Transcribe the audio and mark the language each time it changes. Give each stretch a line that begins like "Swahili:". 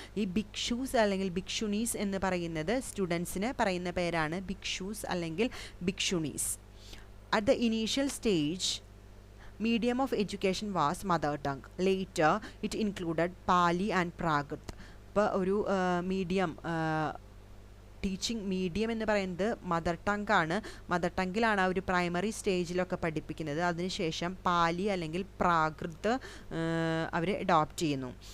Malayalam: ഈ ഭിക്ഷൂസ് അല്ലെങ്കിൽ ഭിക്ഷുണീസ് എന്ന് പറയുന്നത് സ്റ്റുഡൻസിന് പറയുന്ന പേരാണ് ഭിക്ഷൂസ് അല്ലെങ്കിൽ ഭിക്ഷുണീസ്.
English: At the initial stage medium of education was mother tongue. Later it included Pali and Prakrit.
Malayalam: ഇപ്പോൾ ഒരു മീഡിയം ടീച്ചിങ് മീഡിയം എന്ന് പറയുന്നത് മദർ ടങ് ആണ്. മദർ ടങ്ങിലാണ് ആ ഒരു പ്രൈമറി സ്റ്റേജിലൊക്കെ പഠിപ്പിക്കുന്നത്. അതിനുശേഷം പാലി അല്ലെങ്കിൽ പ്രാകൃത് അവർ അഡോപ്റ്റ് ചെയ്യുന്നു.